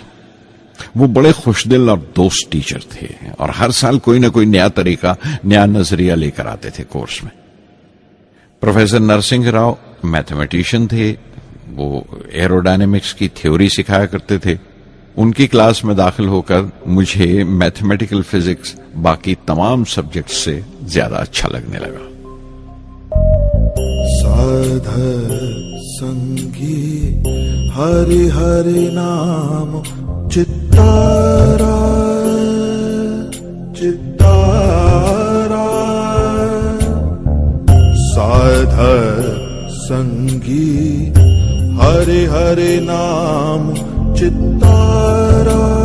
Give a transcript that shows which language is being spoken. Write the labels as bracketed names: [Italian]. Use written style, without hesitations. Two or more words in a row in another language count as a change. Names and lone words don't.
[Urdu] وہ بڑے خوش دل اور دوست ٹیچر تھے اور ہر سال کوئی نہ کوئی نیا طریقہ، نیا نظریہ لے کر آتے تھے کورس میں۔ پروفیسر نرسنگ راؤ میتھمیٹیشین تھے، وہ ایروڈائنمکس کی تھیوری سکھایا کرتے تھے۔ ان کی کلاس میں داخل ہو کر مجھے [English] mathematical physics [Urdu] باقی تمام سبجیکٹ سے زیادہ اچھا لگنے لگا۔ [Punjabi] ਸਾਧਰ ਸੰਗੀ ਹਰਿ ਹਰਿ ਨਾਮ ਚਿੱਤਾਰਾ ਚਿੱਤਾਰਾ ਸਾਧਰ ਸੰਗੀ ਹਰਿ ਹਰਿ ਨਾਮ ਚਿੱਤਾਰਾ